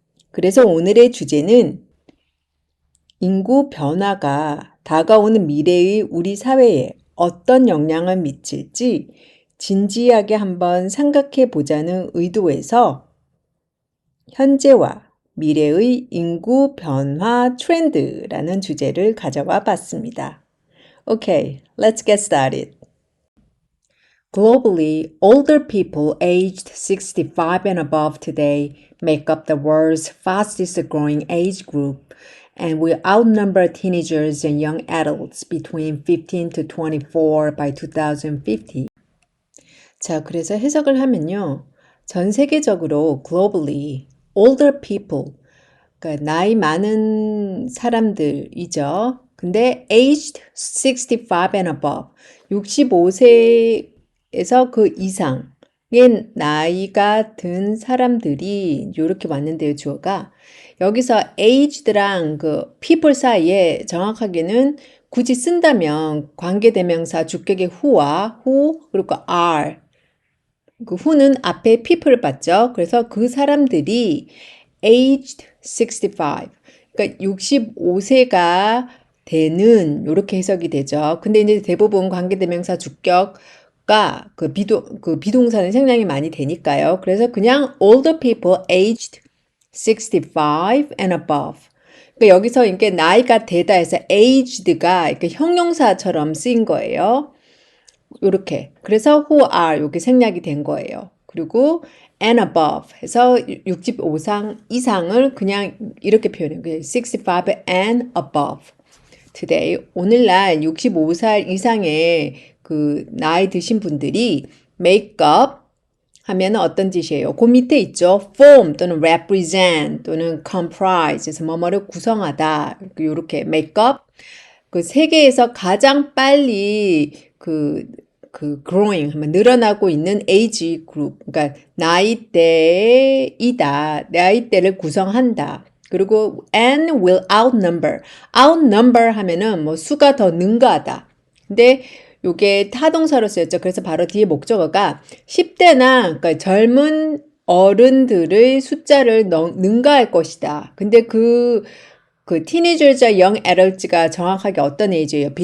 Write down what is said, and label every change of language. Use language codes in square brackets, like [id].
[ko] 그래서 오늘의 주제는 인구 변화가 다가오는 미래의 우리 사회에 어떤 영향을 미칠지 진지하게 한번 생각해 보자는 의도에서 현재와 미래의 인구 변화 트렌드라는 주제를 가져와 봤습니다. [en] Okay, let's get started. Globally, older people aged 65 and above today make up the world's fastest growing age group and will outnumber teenagers and young adults between 15 to 24 by 2050. [ko] 자, 그래서 해석을 하면요. 전 세계적으로 [en] globally older people, [ko] 그러니까 나이 많은 사람들이죠. 근데 [en] aged 65 and above, [ko] 65세에서 그 이상의 나이가 든 사람들이 이렇게 왔는데요, 주어가. 여기서 aged랑 그 people 사이에 정확하게는 굳이 쓴다면 관계대명사 주격의 who와 who 그리고 are 그 who는 앞에 people을 받죠. 그래서 그 사람들이 [en] aged 65, [ko] 그러니까 65세가 되는 이렇게 해석이 되죠. 근데 이제 대부분 관계대명사 주격과 그 비동사는 생략이 많이 되니까요. [en] 그래서 그냥 older people aged 65 and above. [ko] 그러니까 여기서 이렇게 나이가 되다 해서 aged가 이렇게 형용사처럼 쓰인 거예요. 요렇게. 그래서 who are 이렇게 생략이 된 거예요. 그리고 [en] and above [ko] 해서 65상 이상을 그냥 이렇게 표현해요. [en] 65 and above. [ko] Today, 오늘날 65살 이상의 그 나이 드신 분들이 make up 하면 어떤 뜻이에요? 그 밑에 있죠. form 또는 represent 또는 comprise 해서 뭐뭐를 구성하다. 이렇게 make up. 그 세계에서 가장 빨리 growing 하면 늘어나고 있는 age group. 그러니까 나이대이다. 나이대를 구성한다. [en] 그리고 and will outnumber. [ko] outnumber 하면은 뭐 수가 더 능가하다. 근데 요게 타동사로 쓰였죠. 그래서 바로 뒤에 목적어가 10대나 그러니까 젊은 어른들의 숫자를 능가할 것이다. 근데 그 teenagers와 young adults가 정확하게 어떤 age예요?